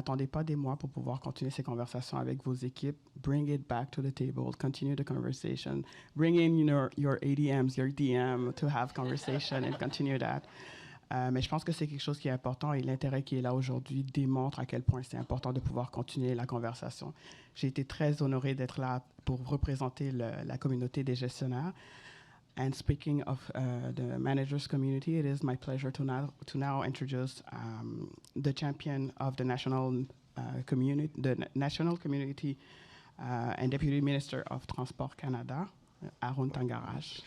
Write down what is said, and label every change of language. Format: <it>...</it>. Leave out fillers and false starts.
<fr>N'attendez pas des mois pour pouvoir continuer ces conversations avec vos équipes.</fr> <en>Bring it back to the table. Continue the conversation. Bring in, your ADMs, your DM to have conversation and continue that.</en> <fr>Mais je pense que c'est quelque chose qui est important et l'intérêt qui est là aujourd'hui démontre à quel point c'est important de pouvoir continuer la conversation. J'ai été très honorée d'être là pour représenter la communauté des gestionnaires.</fr> <en>And speaking of the managers community, it is my pleasure to now introduce the champion of the national community and Deputy Minister of Transport Canada, Arun Tangarash.</en>